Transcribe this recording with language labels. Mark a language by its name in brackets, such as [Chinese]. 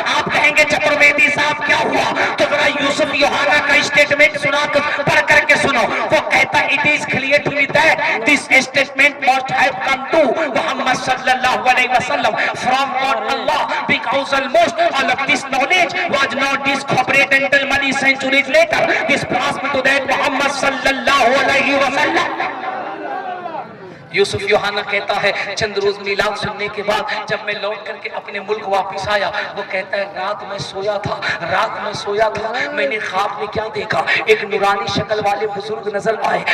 [Urdu] آپ کہیں گے چترویدی صاحب کیا ہوا؟ تو ذرا یوسف یوحنا کا اسٹیٹمنٹ سنا کر پڑھ کر کے سنو. [English] وہ کہتا it is clear to me that this statement must have come to Muhammad sallallahu alaihi wasallam from God Allah, because almost all of this knowledge was not discovered until many centuries later. This prosper to that Muhammad sallallahu alaihi wasallam. [Urdu] یوسف یوحنا کہتا ہے چند روز میلاد سننے کے بعد جب میں لوٹ کر کے اپنے ملک واپس آیا, وہ کہتا ہے رات میں سویا تھا, میں نے خواب میں کیا دیکھا, ایک نورانی شکل والے بزرگ نظر آئے.